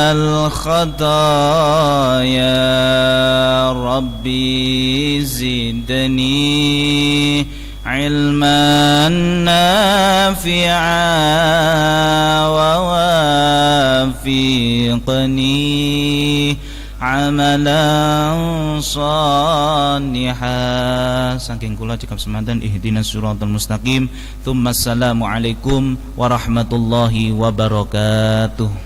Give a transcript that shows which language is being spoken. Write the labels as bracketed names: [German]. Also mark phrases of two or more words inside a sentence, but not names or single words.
[Arabic] الخطايا ربي زدني علما نافعا ووافقني عملا صالحا. [Javanese] Saking kula cekap semanten [Arabic] اهدنا الصراط المستقيم. ثم السلام عليكم ورحمة الله وبركاته.